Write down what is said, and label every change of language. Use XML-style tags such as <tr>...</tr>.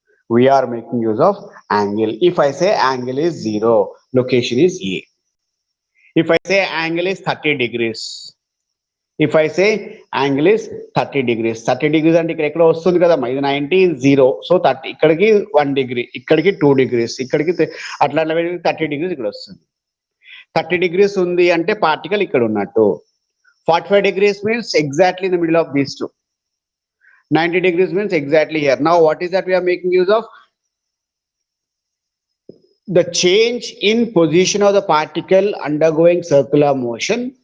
<en>We are making use of angle. If I say angle is 0, location is A.</en> <te>If I say angle is 30 degrees, if I say angle is 30 degrees, 30 degrees అంటే ఇక్కడ ఎక్కడ వస్తుంది కదమ్మా, ఇది 90 0, so 30 ఇక్కడికి 1 degree, ఇక్కడికి 2 degrees, ఇక్కడికి అట్లా 30 degrees ఇక్కడ వస్తుంది. 30 degrees ఉంది అంటే పార్టికల్ ఇక్కడ ఉన్నట్టు.</te> <en>45 degrees means exactly in the middle of these two. 90 degrees means exactly here. Now what is that we are making use of? The change in position of the particle undergoing circular motion.</en>